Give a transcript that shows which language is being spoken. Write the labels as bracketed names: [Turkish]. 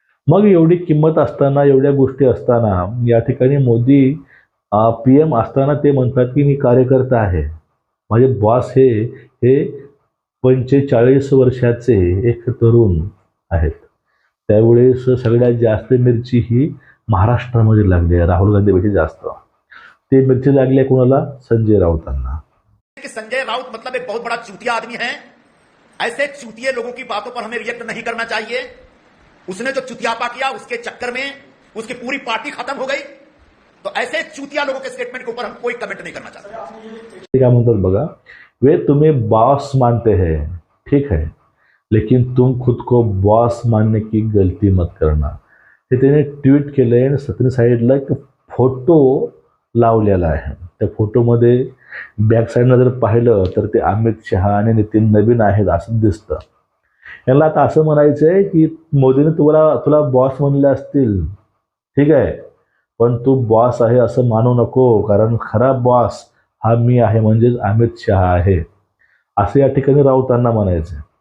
[Marathi] मग एवढी किंमत असताना, एवढ्या गोष्टी असताना या ठिकाणी मोदी PM असताना ते म्हणतात की मी कार्यकर्ता आहे, माझे बॉस हे 45 वर्षाचे एक तरुण आहेत. त्यावेळेस सगळ्यात जास्त मिरची ही महाराष्ट्रामध्ये लागली आहे, राहुल गांधीपेक्षा जास्त. ते मिरची लागली आहे कोणाला? संजय राऊतांना. [Hindi] संजय राउत मतलब एक बहुत बड़ा चूतिया आदमी है. ऐसे चूतिए लोगों की बातों पर हमें रिएक्ट नहीं करना चाहिए. उसने जो चुतियापा किया उसके चक्कर में उसकी पूरी पार्टी खत्म हो गई. तो ऐसे चूतिया लोगों के स्टेटमेंट के ऊपर हम कोई कमेंट नहीं करना चाहते. [Marathi] क्या म्हणतात बघा, [Hindi] वे तुम्हें बॉस मानते हैं, ठीक है, लेकिन तुम खुद को बॉस मानने की गलती मत करना. [Marathi] हे त्याने ट्विट केलंय आणि सत्य साईडला एक फोटो लावलेला आहे. त्या फोटोमध्ये बॅक साईडला जर पाहिलं तर ते अमित शहा आणि नितीन नवीन आहेत असं दिसतं. यांना आता असं म्हणायचं आहे की मोदीने तुला बॉस म्हणले असतील, ठीक आहे, पण तू बॉस आहे असं मानू नको, कारण खरा बॉस हा मी आहे, म्हणजेच अमित शहा आहे, असं या ठिकाणी राऊतांना म्हणायचं.